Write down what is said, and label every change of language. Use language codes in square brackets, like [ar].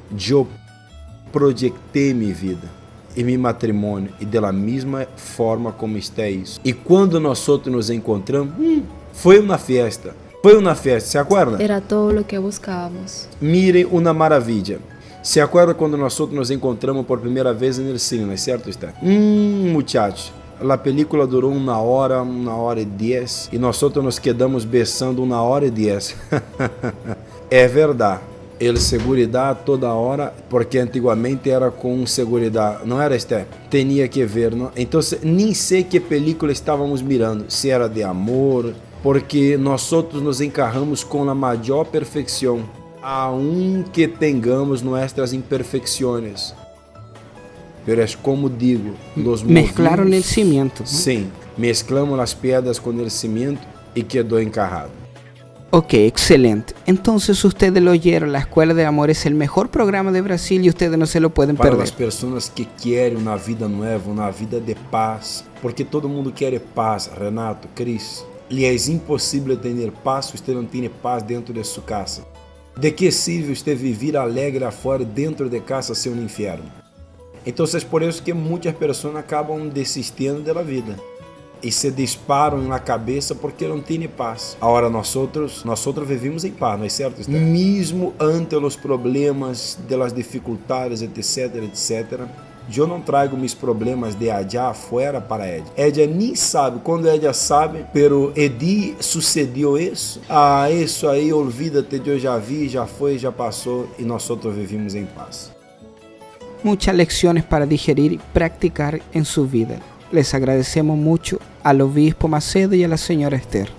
[pt] Eu projetei minha vida e meu matrimônio e da mesma forma como está isso. E quando nós nos encontramos, foi uma festa. [es] ¿Se acuerda? Era todo lo que buscábamos. Miren una maravilla. ¿Se acuerda cuando nosotros nos encontramos por primera vez en el cine, ¿cierto está? Muchachos, la película duró 1 hora, 1 hora y 10 y nosotros nos quedamos besando 1 hora y 10. Es verdad. El seguridad toda hora, [pt] porque antigamente era com seguridad, não era este? [es] Tenía que ver, ¿no? [pt] Entonces, nem sei que película estávamos mirando, se era de amor, porque nós nos encarramos com a maior perfeição, aunque tenhamos nossas imperfeições. [es] Pero es como digo, los mezclaron movidos, el cimiento, ¿no? Sim, mezclamos las piedras con el cimiento y quedó encarrado. Ok, excelente. Entonces ustedes lo oyeron, la Escuela del Amor es el mejor programa de Brasil y ustedes no se lo pueden [pt] Para [es] perder. [pt] as pessoas que querem uma vida nova, uma vida de paz, porque todo mundo quer paz, Renato, Cris. E é impossível ter paz se você não tem paz dentro de sua casa. De que sirve você viver alegre afora, dentro de casa ser um inferno? Então é por isso que muitas pessoas acabam desistindo da vida e se disparam na cabeça porque não têm paz. Agora nós vivimos em paz, não é certo? Mesmo ante os problemas, das dificuldades, etc, etc. Eu não trago meus problemas [es] de allá afuera [pt] para ela. Ela nem sabe, quando ela sabe, pero Edi sucedeu isso. Isso aí, olvídate, eu já vi, já foi, já passou e nós vivimos em paz. [es] Muchas lecciones para digerir y practicar en su vida. Les agradecemos mucho al obispo Macedo y a la señora Esther.